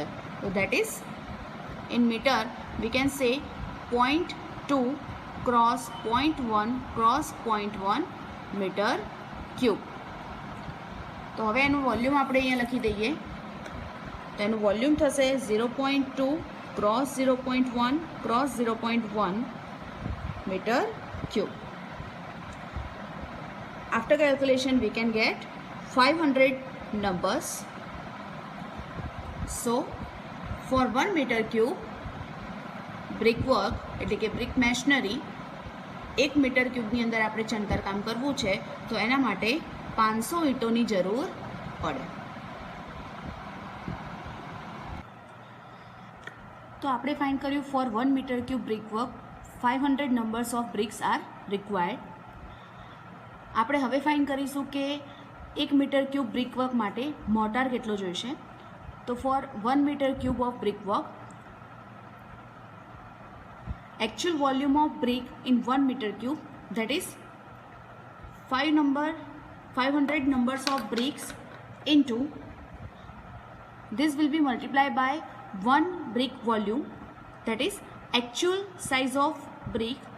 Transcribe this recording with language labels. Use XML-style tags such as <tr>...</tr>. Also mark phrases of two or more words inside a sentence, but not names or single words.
<en>તો that is in meter we can say 0.2 cross 0.1 cross 0.1 meter cube.</en> <gu>તો હવે એનું વોલ્યુમ આપણે અહીંયા લખી દઈએ તો એનું વોલ્યુમ થશે</gu> <en>0.2 cross 0.1 cross 0.1 meter cube. After calculation we can get 500 numbers. So for 1 meter cube brickwork</en> <gu>એટલે કે</gu> <en>brick machinery 1 meter cubeની</en> <gu>અંદર આપણે ચણતર કામ કરવું છે તો એના માટે 500 ઈંટોની જરૂર પડે. તો આપણે ફાઇન્ડ કર્યું</gu> <en>for 1 meter cube brickwork 500 numbers of bricks are required.</en> <gu>આપણે હવે ફાઇન્ડ કરીશું કે</gu> <en>1 meter cube brickwork</en> <gu>માટે મોર્ટાર કેટલો જોઈશે.</gu> <en>તો for 1 meter cube of brickwork actual volume of brick in 1 meter cube that is 500 numbers of bricks into this will be multiplied by 1 brick volume that is actual size of brick</en>